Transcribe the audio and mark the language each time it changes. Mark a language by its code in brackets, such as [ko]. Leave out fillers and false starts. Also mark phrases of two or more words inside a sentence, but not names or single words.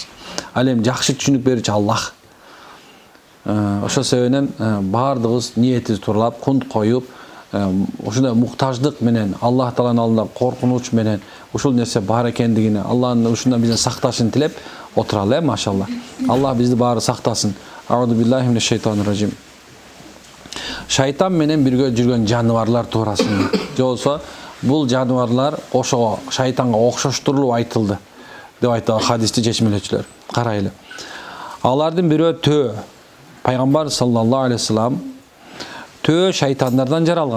[ky] Ал эми жакшы түшүнүк берүүчү Аллах. Ошол себептен бардыгыбыз ниетибизди тууралап, кунт коюп, ушундай муктаждык менен, Аллах Тааланын алдында коркунуч менен ушул нерсе бар экендигине, Аллахтын ушундан бизден сакташын тилеп отуралы, машалла. Аллах бизди баары сактасын. [ar] أعوذ بالله من الشيطان الرجيم. [ky] Шайтан менен бирге жүргөн жаныбарлар туурасында. Же болсо, бул жаныбарлар ошого шайтанга окшоштурулуп айтылды деп айтат хадисти чечмелечилер. Карайлы. Алардын бирөө төө. Пайгамбар [ar] صلى الله عليه وسلم [ky] төө шайтандардан жаралган.